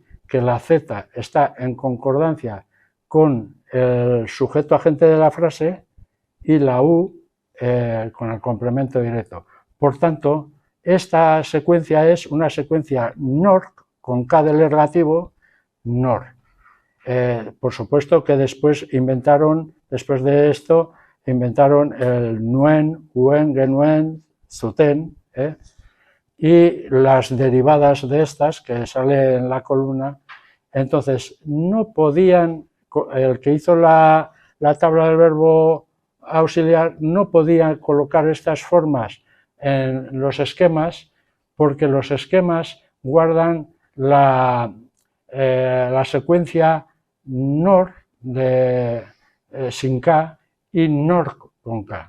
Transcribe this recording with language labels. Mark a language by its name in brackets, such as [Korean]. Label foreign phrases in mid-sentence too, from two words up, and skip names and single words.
[Spanish] Que la z está en concordancia con el sujeto agente de la frase y la u con el complemento directo. Por tanto, esta secuencia es una secuencia NOR con K del ergativo, NOR. Por supuesto que después de esto, inventaron el [Basque] nuen, uen, genuen, zuten, [Spanish] y las derivadas de estas que sale en la columna. Entonces, no podían, el que hizo la tabla del verbo auxiliar no podía colocar estas formas en los esquemas porque los esquemas guardan la secuencia NOR sin K y NOR con K.